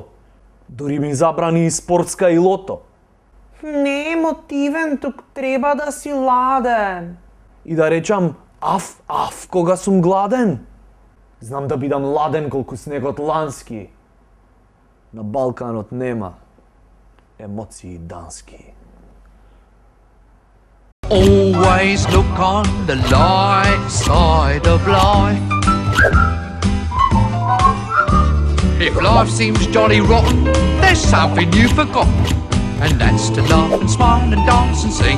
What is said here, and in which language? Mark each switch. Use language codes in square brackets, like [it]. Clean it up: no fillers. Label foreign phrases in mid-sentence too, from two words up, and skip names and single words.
[mk] Дори ми забрани и спортска и лото. Не е мотивен, тук треба да си ладен. И да речам аф, кога сум гладен. Знам да бидам ладен колку снегот лански. На Балканот нема емоции дански. [en] Always look on the light side of life. If life seems jolly rotten, there's something you've forgotten, and that's to laugh and smile and dance and sing.